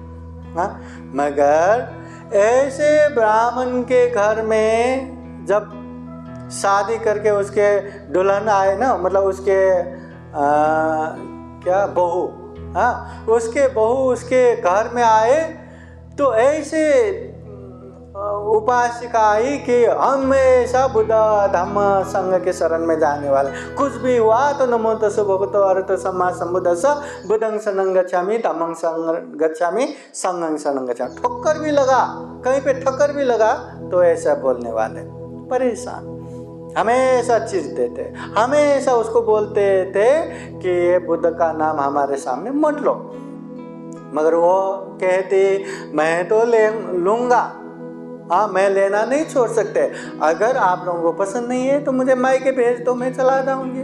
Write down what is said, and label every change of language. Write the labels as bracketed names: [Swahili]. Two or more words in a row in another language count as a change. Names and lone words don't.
[Hindi] हाँ, मगर ऐसे ब्राह्मण के घर में जब शादी करके उसके दुल्हन आए ना, मतलब उसके क्या बहू, हाँ, उसके बहू उसके घर में आए, तो ऐसे उपासिका आई कि हमेशा बुद्ध धम्म संघ के शरण में जाने वाले, कुछ भी हुआ तो [Pali] नमो तस् भगवतो अरहतो सम्मा सम्बुद्धस्स बुद्धं शरणं गच्छामि धम्मं शरणं गच्छामि संघं शरणं गच्छामि। [Hindi] ठोकर भी लगा, कहीं पे ठक्कर भी लगा तो ऐसा बोलने वाले, परेशान, हमेशा चिढ़ते थे, हमेशा उसको बोलते थे कि ये बुद्ध का नाम हमारे सामने मत लो। मगर वो कहती मैं तो ले लूँगा, हाँ, मैं लेना नहीं छोड़ सकते, अगर आप लोगों को पसंद नहीं है तो मुझे मायके भेज दो, मैं चला जाऊंगी।